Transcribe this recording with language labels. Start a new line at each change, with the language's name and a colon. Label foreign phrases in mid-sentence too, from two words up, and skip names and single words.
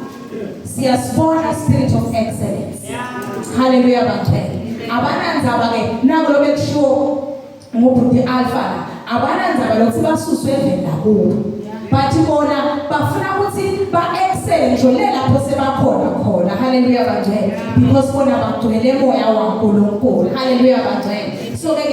Swati: siyasibona
English: spirit of excellence
Swati: haleluya bantwana abanandzaba ke nango bekusho ngobhuti Alpha abanandzaba lokuthi basuswe evela kubo bathi bona bafuna ukuthi ba-excel nje lapho sebakhona khona haleluya bantwana because bona bagcwele moya waNkulunkulu haleluya bantwana so ke